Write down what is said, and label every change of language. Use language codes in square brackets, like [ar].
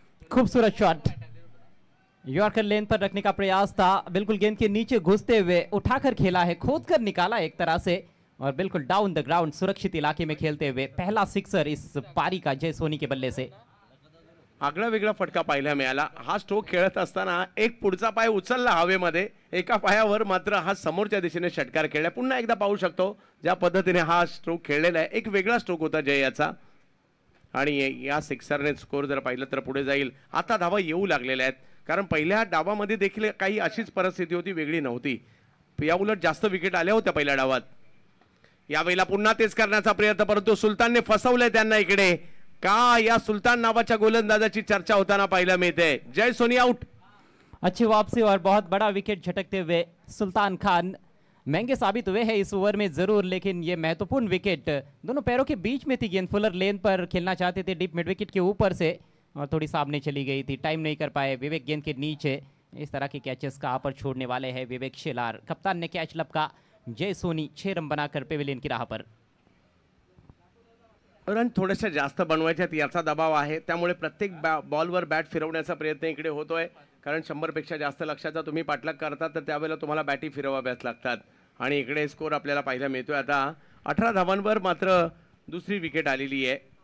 [hi] खूबसूरत shot, yorker लेन पर रखने का प्रयास था, बिल्कुल गेंद के नीचे घुसते हुए उठाकर खेला है, खोद कर निकाला एक तरह से और बिल्कुल डाउन द ग्राउंड सुरक्षित इलाके में खेलते हुए पहला सिक्सर इस पारी का जय सोनी के बल्ले से. [mr] आगळा वेगळा फटका पाहायला मिळाला. हा स्ट्रोक खेळत असताना एक पुढचा पाय उचलला हवेमध्ये, एका पायावर मात्र हा समोरच्या दिशेने षटकार खेळला. पुन्हा एकदा पाहू शकतो ज्या पद्धतीने हा स्ट्रोक खेळलेला आहे. एक वेगळा स्ट्रोक होता जय याचा आणि या सिक्सरने स्कोर जर पाहिलं तर पुढे जाईल. आता धावा येऊ लागलेल्या आहेत, कारण पहिल्या डावामध्ये देखील काही अशीच परिस्थिती होती, वेगळी नव्हती. या उलट जास्त विकेट आल्या होत्या पहिल्या डावात. यावेळेला पुन्हा तेच करण्याचा प्रयत्न, परंतु सुलतानने फसवलंय त्यांना इकडे. का या सुल्तान नावाच्या गोलंदाजाची चर्चा होताना पाहायला मिळते. जय सोनी आउट. [hi] अच्छी वापसी और बहुत बड़ा विकेट झटकते हुए सुल्तान खान महंगे साबित हुए हैं इस ओवर में जरूर, लेकिन ये महत्वपूर्ण विकेट दोनों पैरों के बीच में थी. गेंद फुलर लेन पर खेलना चाहते थे डीप मिड विकेट के ऊपर से और थोड़ी सामने चली गई थी, टाइम नहीं कर पाए. विवेक गेंद के नीचे. इस तरह के कैचेस कहाँ पर छोड़ने वाले हैं विवेक शेलार. कप्तान ने कैच लपका. जय सोनी 6 रन बनाकर पेविलियन की राह पर. [mr] रन थोडेसे जास्त बनवायच्यात याचा दबाव आहे, त्यामुळे प्रत्येक बॉलवर बॅट फिरवण्याचा प्रयत्न इकडे होतोय. कारण 100 पेक्षा जास्त लक्षाचा तुम्ही पाठलाग करता तर त्यावेळेला तुम्हाला बॅटी फिरवाव्याच लागतात. आणि इकडे स्कोर आपल्याला पाहायला मिळतोय आता 18 धावांवर मात्र दुसरी विकेट आलेली आहे.